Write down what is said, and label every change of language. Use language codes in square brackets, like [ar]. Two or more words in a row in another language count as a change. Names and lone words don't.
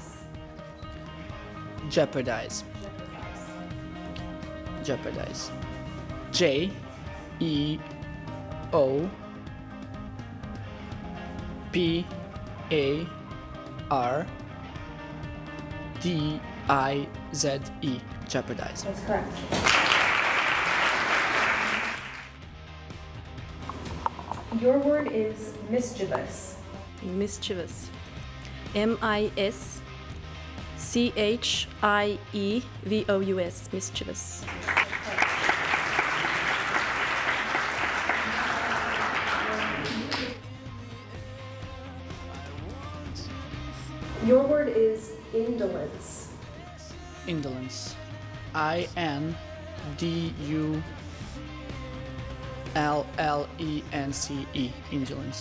[en] Jeopardize. Jeopardize. J-E-O-P-A-R-D-I-Z-E, jeopardize. That's correct. Your word is mischievous. Mischievous. M-I-S-C-H-I-E-V-O-U-S. CHIEVOUS, mischievous. Your word is indolence. Indolence. INDULLENCE. Indolence.